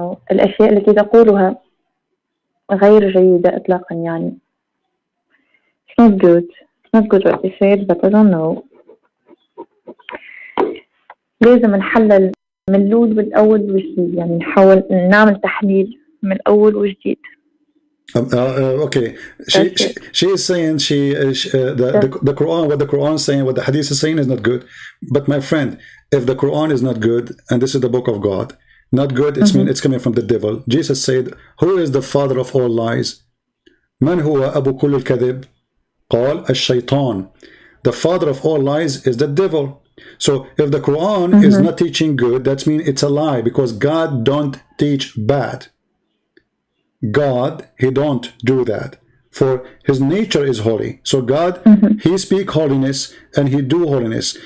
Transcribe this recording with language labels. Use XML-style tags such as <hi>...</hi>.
<ar>الأشياء التي تقولها غير جيدة إطلاقا يعني.</ar> <en>It's not good. It's not good what you said, but I don't know.</en> <ar>لازم نحلل من الأول والأول وجديد، يعني نحاول نعمل تحليل من الأول وجديد.</ar> <en>Okay, she is saying the Quran, what the Quran is saying, what the Hadith is saying is not good. But my friend, if the Quran is not good, and this is the book of God, not good, it's mean it's coming from the devil. Jesus said, who is the father of all lies?</en> <ar>من هو أبو كل الكذب؟ قال الشيطان.</ar> <en>The father of all lies is the devil. So if the Quran is not teaching good, that means it's a lie, because God don't teach bad. God, he don't do that, for his nature is holy. So God, he speak holiness and he do holiness.</en>